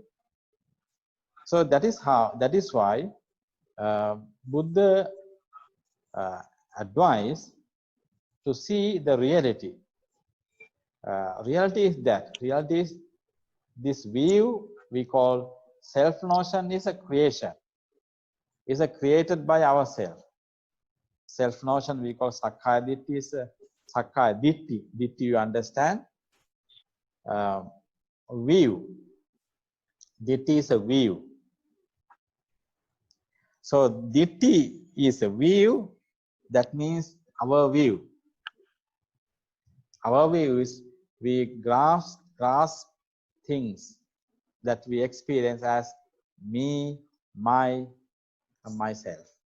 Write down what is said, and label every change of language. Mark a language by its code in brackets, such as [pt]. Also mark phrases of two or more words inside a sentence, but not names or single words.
[en] So that is why Buddha advised to see the reality. Reality is this view we call self-notion is a creation. Is created by ourselves. Self-notion we call [pi] sakkaya ditthi [en] is [pi] sakkaya ditthi. [en] Ditthi, you understand? View. Ditthi is a view. So ditthi is a view. That means our view. Our view is we grasp things that we experience as me, my, and myself.